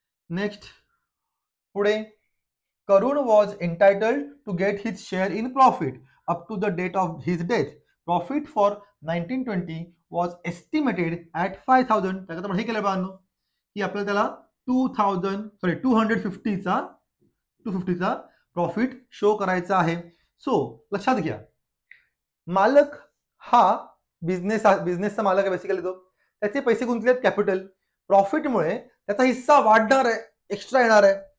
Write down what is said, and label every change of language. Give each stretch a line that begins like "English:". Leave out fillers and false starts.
English: Next पुढे, Karun was entitled to get his share in profit. up to the date of his death. Profit for 1920 was estimated at 5,000.
Marathi: त्याच्यात आपण हे केलं बाळांनो की आपल्याला त्याला 250चा प्रॉफिट शो करायचा आहे. सो लक्षात घ्या, मालक हा बिझनेसचा मालक आहे बेसिकली. तो त्याचे पैसे गुंतलेत कॅपिटल, प्रॉफिटमुळे त्याचा हिस्सा वाढणार आहे, एक्स्ट्रा येणार आहे.